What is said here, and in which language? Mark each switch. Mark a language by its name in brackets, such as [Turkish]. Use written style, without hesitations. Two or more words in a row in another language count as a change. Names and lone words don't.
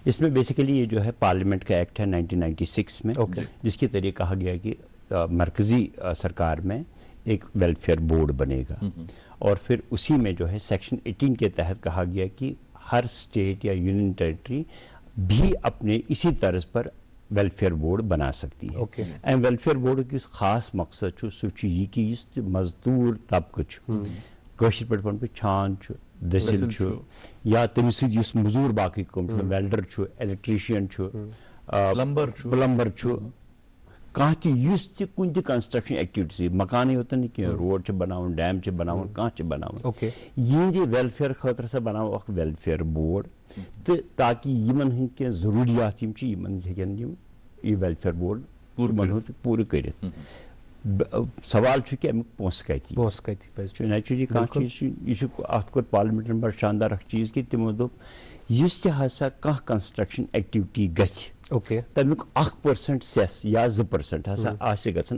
[Hindi] इसमें बेसिकली ये जो है पार्लियामेंट का एक्ट है 1996 में, जिसके जरिए कहा गया कि मरकजी सरकार में एक [English] welfare board [Hindi] बनेगा, और फिर उसी में जो है सेक्शन 18 के तहत कहा गया कि हर स्टेट या [English] union territory [Hindi] भी अपने इसी तर्ज पर [English] welfare board [Hindi] बना सकती है। [English] and welfare board [Kashmiri] की खास मकसद सह कि मजदूर तबक कशिर पे छान दसिल या तमिस मजूर बाकी कम [English] welder electrician plumber [Kashmiri] कह कुन [English] construction activities [Kashmiri] मकान योत रोड बनावन डैम बनावन कह बनावन ये वेलफेयर खतर सा बनाओ [English] welfare board [Kashmiri] تو تاکہ یمن ہند کی ضروریات یمن ہیکن یہ ویلفیئر بورڈ پورٕ کٔرِتھ سوال چھُ کہ امیُک پونٛسہٕ کَتہِ نیچرلی کانٛہہ چیٖز چھُ اَتھ کوٚر پارلِمنٹن بڑٕ شاندار اکھ چیٖز کہ تِمو دوٚپ یُس تہِ ہسا کانٛہہ [English] construction activity [Kashmiri] گژھِ تمیُک 1% سیس یا 2% ہسا آسہِ گژھان